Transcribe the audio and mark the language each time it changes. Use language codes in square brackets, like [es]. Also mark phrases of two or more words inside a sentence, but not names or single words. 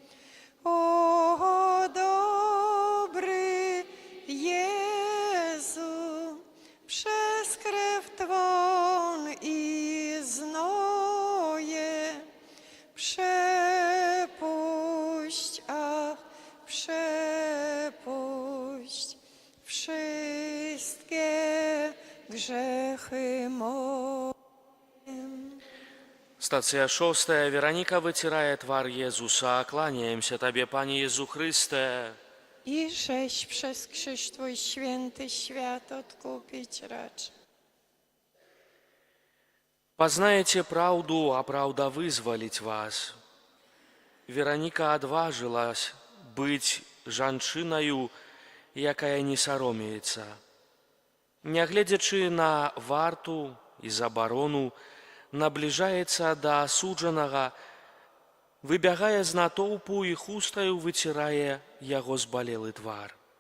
[pl] O dobry Jezu, przez krew Twą i znoje przepuść, ach, przepuść wszystkie grzechy moje. [be] Стацыя 6. Вераніка выцірае твар Езуса. Kłaniaемся Табе, [pl] Panie Jezu Chryste. I żeś przez krzyż Twój święty świat odkupić raczył. [be] Пазнаеце праўду, а праўда вызваліць вас. Вераніка адважылась быць жанчынаю, якая не саромеецца. Нягледзячы на варту і забарону, набліжаецца да асуджанага, выбягае з натоўпу і хустаю выцірае яго збалелы твар.